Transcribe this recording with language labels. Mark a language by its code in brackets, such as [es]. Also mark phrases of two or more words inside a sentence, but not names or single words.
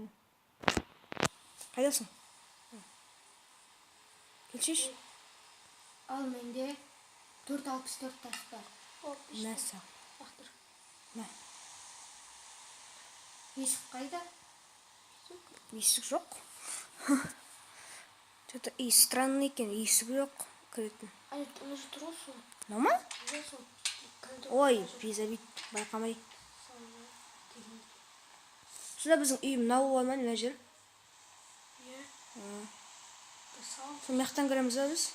[kk] Қайдасың? Келшеш. Ал менде 464 тас бар. Мәссаған. Бақтыр. Мә. Есік қайда? Есік жоқ. [ru] Что-то и странный [kk] екен, есік жоқ. Кіретін. Ай, оны же тұр сол. Мынау ма? Иә, сол. Ой, безобид. Байқамай. Сонда біздің үй мынау ғой ма, мына жер? Иә. Сол маяқтан кіреміз ба біз?